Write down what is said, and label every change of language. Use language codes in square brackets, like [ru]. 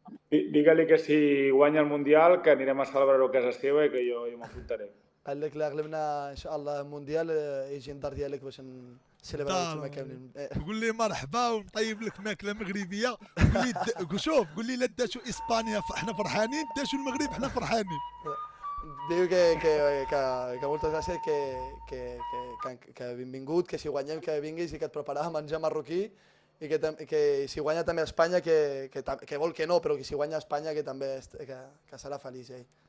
[ca] Digue-li que si guanya el Mundial que anirem a celebrar-ho a casa seva i que jo m'apuntaré. [ar] قال لك لا غلبنا ان شاء الله المونديال يجي الدار ديالك باش نسيلبريو تما كاملين. قول لي مرحبا ونطيب لك ماكله مغربيه. شوف قول لي لا داشوا اسبانيا احنا فرحانين، داشوا المغرب احنا فرحانين. [ca] Diu que moltes gràcies, que benvingut, que si guanyem que vinguis i que et preparàvem menjar marroquí i que si guanya també Espanya, que vol que no, però que si guanya Espanya que també que serà feliç ell.